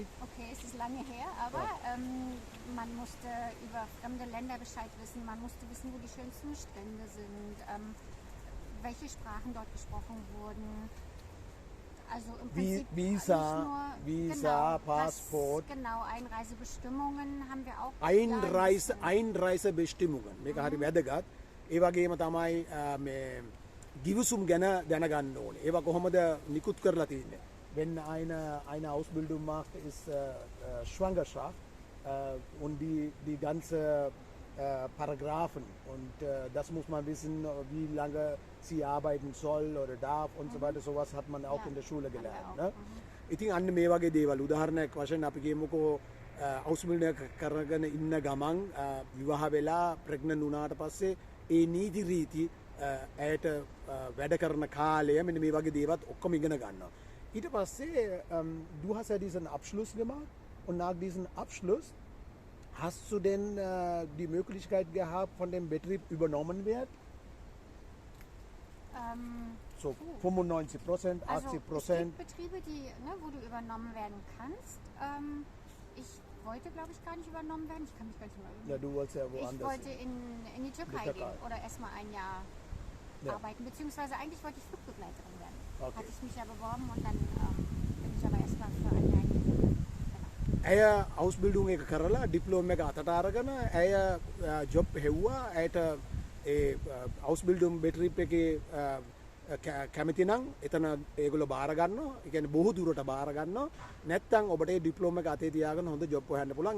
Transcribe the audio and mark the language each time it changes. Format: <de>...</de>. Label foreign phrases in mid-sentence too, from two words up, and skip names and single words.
<de>okay, es ist lange her, aber man musste über fremde Länder Bescheid wissen, man musste wissen, wo die schönsten Strände sind, welche Sprachen dort gesprochen wurden. Also im Prinzip Visa, nicht nur, Visa, genau, Passport. Genau, Einreisebestimmungen haben wir auch. Einreisebestimmungen.</de> <si>මේක හරි වැදගත්. ඒ වගේම තමයි මේ ගිවිසුම් ගැන දැනගන්න ඕනේ. ඒවා කොහොමද නිකුත් කරලා තියෙන්නේ?</si> <de>Wenn eine Ausbildung macht, ist Schwangerschaft und die ganze Paragraphen und das muss man wissen, wie lange sie arbeiten soll oder darf und so weiter. Sowas hat man auch Ja, in der Schule haben wir gelernt. auch. Ne?</de> <si>ඉතින් අන්න මේ වගේ දේවල් උදාහරණයක් වශයෙන් අපි කියමුකෝ අවුස්බිල්ඩ් කරගෙන ඉන්න ගමන් විවාහ වෙලා ප්‍රෙග්නන්ට් වුණාට පස්සේ ඒ නීති රීති ඇයට වැඩ කරන කාලය මෙන්න මේ වගේ දේවත් ඔක්කොම ඉගෙන ගන්නවා. ඊට පස්සේ</si> <de>du hast ja diesen Abschluss gemacht und nach diesem Abschluss hast du denn die Möglichkeit gehabt, von dem Betrieb übernommen wird? So 95%, 80%. Also es gibt Betriebe, wo du übernommen werden kannst. Ich wollte, glaube ich, gar nicht übernommen werden. Ich kann mich gar nicht mehr erinnern. Ja, du wolltest ja Ich woanders. wollte in die Türkei gehen oder erstmal ein Jahr arbeiten. Beziehungsweise eigentlich wollte ich Flugbegleiterin werden. Okay. Hatte ich mich ja beworben und dann bin ich aber erstmal für ein Jahr gegangen.</de> <si>ඇය අවුස්බිල්ඩුම් එක කරලා ඩිප්ලෝම එක අතට අරගෙන ඇය ජොබ් හෙව්වා. ඇයට ඒ</si> <de>Ausbildung Betrieb</de> <si>එකේ කැමති නම් එතන ඒගොල්ලෝ බාර ගන්නවා. ඒ කියන්නේ බොහෝ දුරට බාර ගන්නවා. නැත්නම් ඔබට ඒ ඩිප්ලෝම එක අතේ තියාගෙන හොඳ ජොබ් හොයන්න පුළුවන්.</si>